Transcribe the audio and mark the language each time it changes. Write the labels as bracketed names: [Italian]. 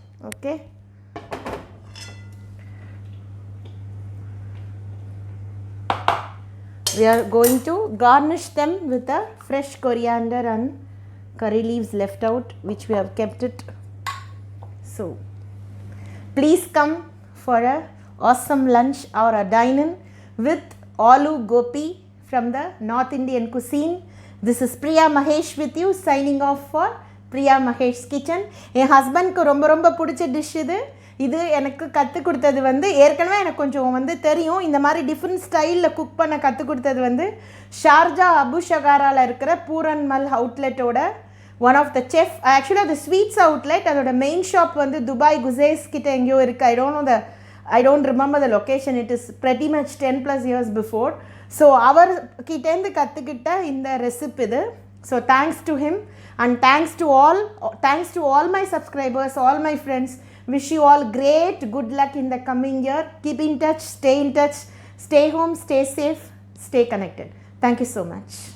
[English] Okay, we are going to garnish them with a fresh coriander and curry leaves left out, which we have kept it. So please come for a awesome lunch or a dine-in with aloo gopi from the North Indian cuisine. This is Priya Mahesh with you, signing off for Priya Mahesh Kitchen. [Tamil] என் ஹஸ்பண்ட்க்கு ரொம்ப ரொம்ப பிடிச்ச dish இது எனக்கு கற்றுக் கொடுத்தது வந்து ஏற்கனவே எனக்கு கொஞ்சம் வந்து தெரியும். இந்த மாதிரி டிஃப்ரெண்ட் ஸ்டைலில் குக் பண்ண கற்றுக் கொடுத்தது வந்து ஷார்ஜா அபு ஷகாராவில் இருக்கிற பூரன்மல் அவுட்லெட்டோட ஒன் ஆஃப் த செஃப். ஆக்சுவலாக அது ஸ்வீட்ஸ் அவுட்லெட், அதோட மெயின் ஷாப் வந்து துபாய் குசேஸ் கிட்ட எங்கேயோ இருக்குது. [English] I don't remember the location. It is pretty much 10+ years before. [Tamil] So அவர்கிட்டேருந்து கற்றுக்கிட்ட இந்த ரெசிபி இது. [English] So thanks to him and thanks to all my subscribers, all my friends. Wish you all great good luck in the coming year. Keep in touch, stay in touch, stay home, stay safe, stay connected. Thank you so much.